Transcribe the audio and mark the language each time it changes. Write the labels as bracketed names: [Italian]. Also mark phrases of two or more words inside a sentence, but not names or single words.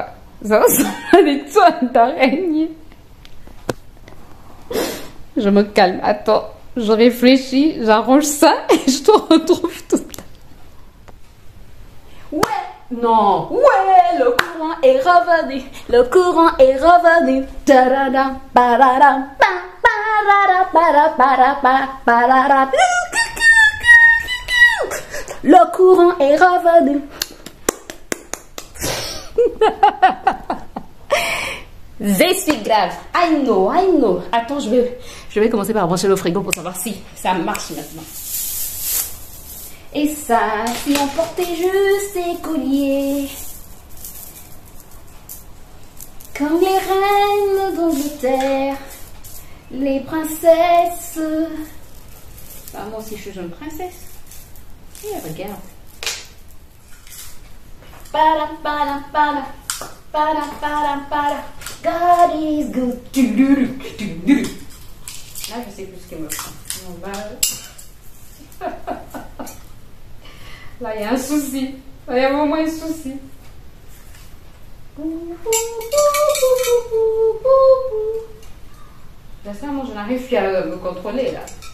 [French] Ça ressemble à des toiles d'araignée. Je me calme, attends. Je réfléchis, j'arrange ça et je te retrouve tout à l'heure. Ouais, non, ouais, le courant est revenu, le courant est revenu. Ta-da-da, pa-da-da, pa-da-da, pa-da-da, pa-da-da. Le courant est revenu. Je suis grave. [English] I know, I know. [French] Attends, je vais commencer par brancher le frigo pour savoir si ça marche maintenant. Et ça, si on portait juste des colliers, comme les reines d'Angleterre, les princesses. Bah, moi aussi, je suis jeune princesse. Et regarde. Para, para, para. Para, para, para. [English] God is good. [French] Là, je sais plus ce qu'il me prend. On va... Là, il y a un souci. Là, il y a vraiment un souci. Sincèrement, je n'arrive plus à me contrôler, là.